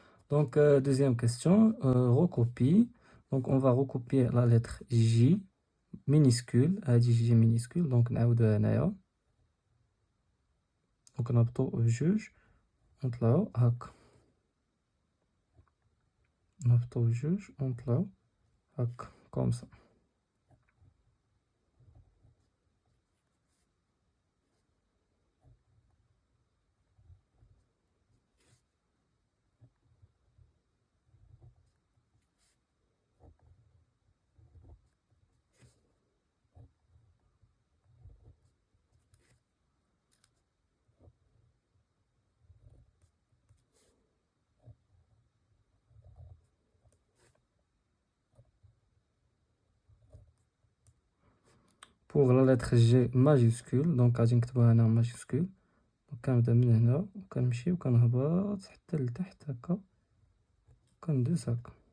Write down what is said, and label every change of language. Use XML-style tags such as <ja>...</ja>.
<fr>Donc, deuxième question, recopie. Donc, on va recopier la lettre J minuscule, J minuscule. Donc,</fr> <ar>نعاودوها هنايا.</ar> <fr>Donc,</fr> <ar>نهبطو بجوج ونطلعو هاكا. نهبطو بجوج ونطلعو هاكا</ar> <fr>كوم سا. Pour la lettre G majuscule, donc</fr> <ar>غادي نكتبوها هنا</ar> <fr>majuscule. Donc</fr> <ar>كنبدا من هنا وكنمشي وكنهبط حتى لتحت هكا وكندوز هكا.</ar>